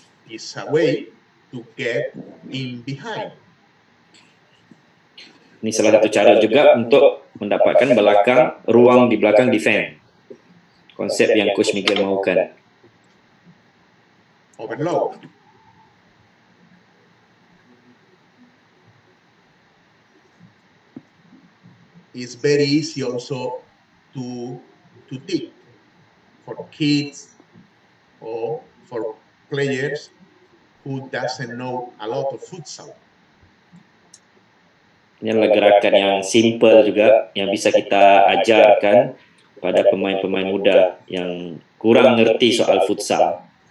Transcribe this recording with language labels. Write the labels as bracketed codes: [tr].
[en] It's a way to get in behind. [id] Ini salah satu cara juga untuk mendapatkan ruang di belakang defense. Konsep yang Coach Miguel mahukan. [en] Overload. It's very easy also to teach for kids or for players who doesn't know a lot of futsal. [id] Ini adalah gerakan yang simple juga yang bisa kita ajarkan pada pemain-pemain muda yang kurang ngerti soal futsal.